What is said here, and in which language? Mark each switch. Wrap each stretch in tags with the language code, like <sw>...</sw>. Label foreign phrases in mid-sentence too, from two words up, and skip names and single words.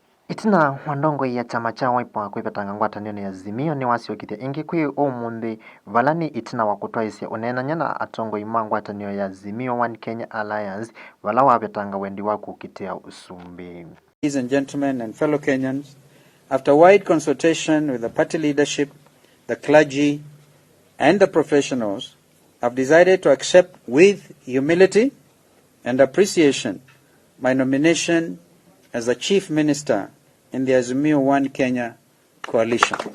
<kam>Itina wandongo ya chama cha Wiper kwipatanga ngwatanoni ya Azimio ni wasiokithia ingi kwi umuthi valani itina wa kutwaisya unenanya na atongo ima ngwatanio ya Azimio One Kenya Alliance vala wapetanga wendi wa kukitia usumbi.</kam> <en>Ladies and gentlemen and fellow Kenyans, after wide consultation with the party leadership, the clergy and the professionals, I've decided to accept with humility and appreciation my nomination as the Chief Minister in the Azimio One Kenya coalition.</en>